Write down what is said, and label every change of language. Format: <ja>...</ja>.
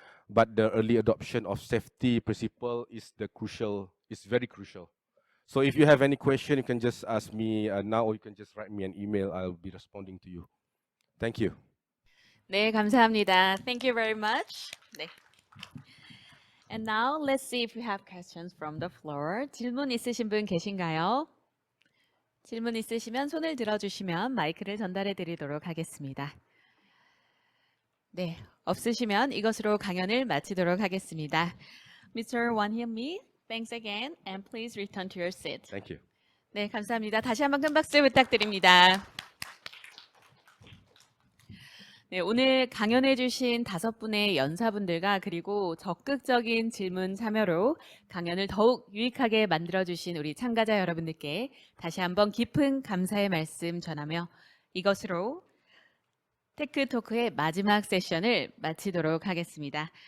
<en>But the early adoption of safety principle is very crucial. So if you have any question, you can just ask me now, or you can just write me an email. I'll be responding to you. Thank you.</en> <ko>네, 감사합니다.</ko> <en>Thank you very much. 네. And now let's see if we have questions from the floor.</en> <ko>질문 있으신 분 계신가요? 질문 있으시면 손을 들어주시면 마이크를 전달해 드리도록 하겠습니다. 네, 없으시면 이것으로 강연을 마치도록 하겠습니다.</ko> <en>Mr. Wan Hilmee, thanks again, and please return to your seat. Thank you.</en> <ko>네, 감사합니다. 다시 한번 큰 박수 부탁드립니다. 네, 오늘 강연해 주신 5분의 연사분들과 그리고 적극적인 질문 참여로 강연을 더욱 유익하게 만들어 주신 우리 참가자 여러분들께 다시 한번 깊은 감사의 말씀 전하며 이것으로 테크토크의 마지막 세션을 마치도록 하겠습니다.</ko>